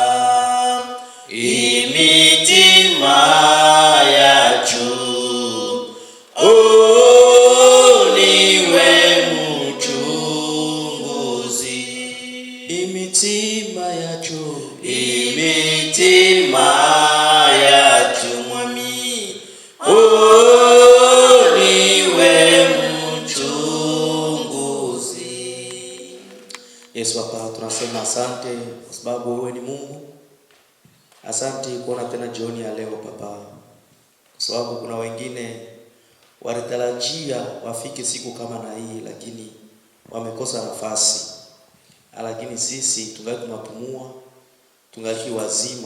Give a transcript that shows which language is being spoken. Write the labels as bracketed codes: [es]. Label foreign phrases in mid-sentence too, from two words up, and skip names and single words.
[rw] imitima yacu Oh niwe muchunguzi imitima yacu mwami Oh niwe muchunguzi. [sw] Yesu Baba, tunasema asante kwa sababu wewe ni Mungu. Asante kuona tena jioni ya leo Baba, kwa sababu kuna wengine walitarajia wafike siku kama na hii, lakini wamekosa nafasi. Lakini sisi tungali tunapumua, tungali wazima.